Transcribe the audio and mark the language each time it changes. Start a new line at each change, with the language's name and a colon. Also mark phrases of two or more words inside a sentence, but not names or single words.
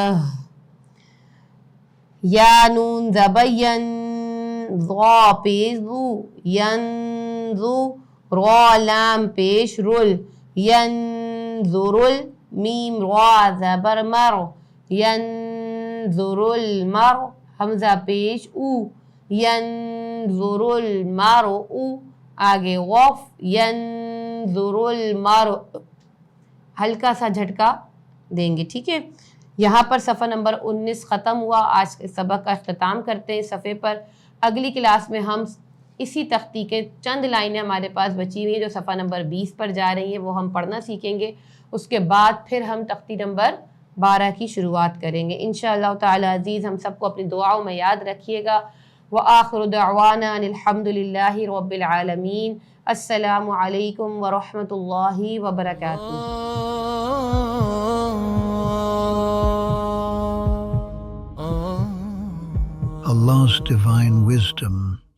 Urdu: یا نون زبر ین ضا پیش ذو ینظو را لام پیش رل ینظر میم را زبر مر ینظر المر حمزہ پیش او ینظر المر آگے وقف ینظر المر ہلکا سا جھٹکا دیں گے. ٹھیک ہے, یہاں پر صفحہ نمبر 19 ختم ہوا. آج کے سبق کا اختتام کرتے ہیں صفحے پر. اگلی کلاس میں ہم اسی تختی کے چند لائنیں ہمارے پاس بچی ہوئی ہیں جو صفحہ نمبر 20 پر جا رہی ہیں وہ ہم پڑھنا سیکھیں گے. اس کے بعد پھر ہم تختی نمبر 12 کی شروعات کریں گے
Arabic: انشاءاللہ تعالی
Urdu: عزیز. ہم سب کو اپنی دعاؤں میں یاد رکھیے گا.
Arabic: وآخر دعوانا ان الحمد للہ رب العالمین. السلام علیکم ورحمۃ اللہ وبرکاتہ.
English: Allah's divine wisdom